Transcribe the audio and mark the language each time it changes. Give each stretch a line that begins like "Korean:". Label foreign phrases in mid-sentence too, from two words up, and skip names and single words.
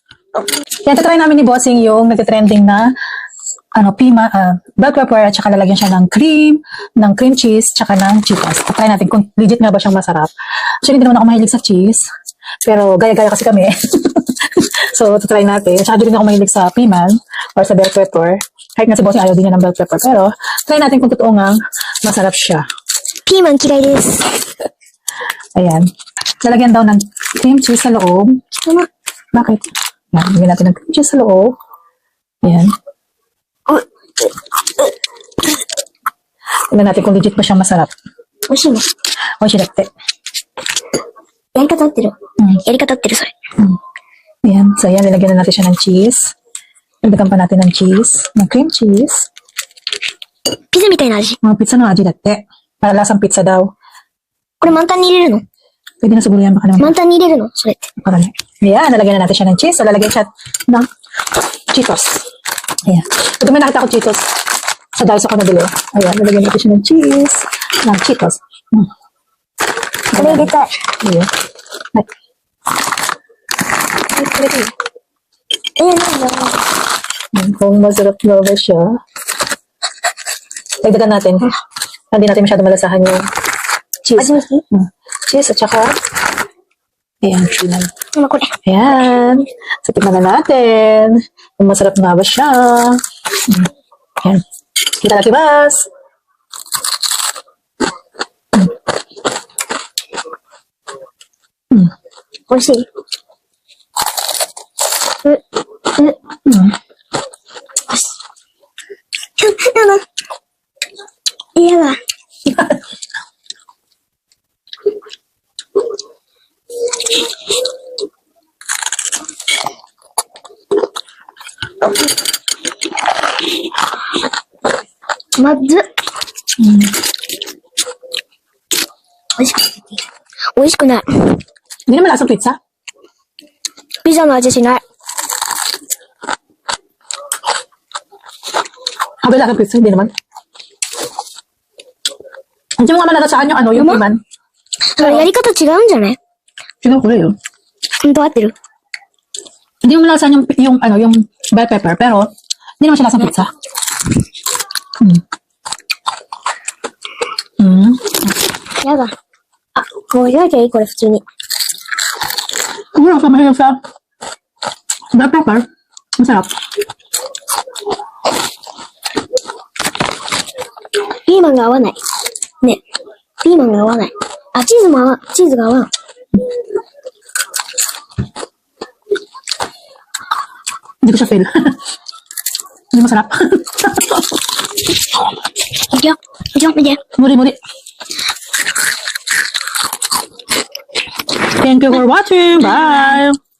Filipino: Yan, tatry namin ni Bossing yung nagtitrending na
English: bell pepper
Filipino: at saka lalagyan siya ng
English: cream cheese,
Filipino: tsaka ng Cheetos. Try natin kung legit nga ba siyang masarap. Actually, hindi naman ako mahilig sa cheese, pero gaya-gaya kasi kami. So, try natin. Tsaka hindi rin ako mahilig sa piman or sa
English: bell pepper.
Filipino: Kahit nga si Bossing ayaw din niya ng bell pepper. Pero, try natin kung totoo nga masarap siya.
Japanese: Piman嫌いです。
Filipino: Ayan. Lalagyan daw ng
English: cream cheese
Filipino: sa loob. Tama. Bakit? Yan, lagyan natin ng
English: cream cheese
Filipino: sa loob. Ayan. Tignan natin kung legit ba siyang masarap.
Japanese: 美味しいね。美味しいだって。やり方合ってる。やり方合ってる、それ。
Filipino: Ayan. So, ayan. Nilagyan na natin siya ng cheese. Nagdagan pa natin ng cheese. Ng
English: cream cheese.
Japanese: ピザみたいな味。
Filipino: Mga
Japanese: ピザの味だって.
Filipino: Para lasang pizza daw.
Japanese: これ満タンに入れるの
Filipino: Pwede na siguro yan. Baka naman.
Japanese: 満タンに入れるのそれって。
Filipino: Parang, ayan. Nalagyan na natin siya ng cheese. So, lalagyan siya ng Cheetos. Ayan. Ito may nakita ko Cheetos. Sa Daiso ko nabili. Ayan. Nalagyan natin siya ng cheese. Ng Cheetos.
Japanese: これ入れたい。
Filipino: Ayan. Ay.
Japanese: これでいいなんだ。
Filipino: Kung masarap na ba siya. Dagdagan natin. Hindi natin masyado malasahan yung cheese. Cheese at saka ayan. Ano ko Ayan. So, tignan na natin. Kung masarap nga ba siya. Ayan. Kita natin, Bas.
Japanese: Oishii. いやだ. Madzu. 美味しくない。
Filipino: Hindi naman lasang pizza.
Japanese: ピザの味しない。
Filipino: Habang lasang pizza, hindi naman. Hindi mo nga malalasaan yung yung piman.
Japanese: それやり方違うんじゃない
Filipino: Siguro ko yun.
Japanese: 本当合ってる
Filipino: Hindi mo malalasaan yung
English: bell pepper,
Filipino: pero hindi naman siya lasang pizza. Mm.
Japanese: やだ。あ、もう入れなきゃいいこれ普通に。
Filipino: Kung wala ka mahilig sa
English: bell pepper,
Filipino: masarap.
Japanese: ピーマンが合わない。ね。ピーマンが合わない。あ、チーズが合わん。
Filipino: Hindi ko siya feel. Hindi masarap.
Japanese: いくよ。いくよ、見て。
English: Muri. Thank you for watching. Bye.